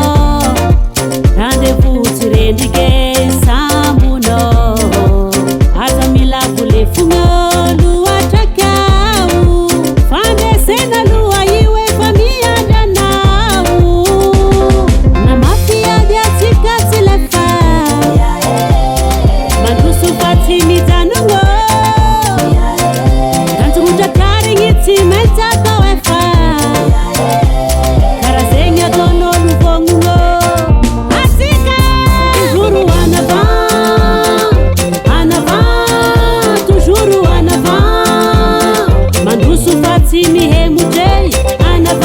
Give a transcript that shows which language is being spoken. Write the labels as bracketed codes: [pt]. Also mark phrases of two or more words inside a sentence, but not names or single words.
[mg] rendez-vous tsy rendrike sambono aza mila volefogno lohatrakao fandesena loha io efa miandry anao na mafiady atsika tsy lefa mandroso fa tsy mijanogno kanjomotra karigny tsy maintsy atao efa karaha zegny ataon'olo vognogno atsika [fr] toujours en avant toujours en avant [mg] mandroso fa tsy mihemotray en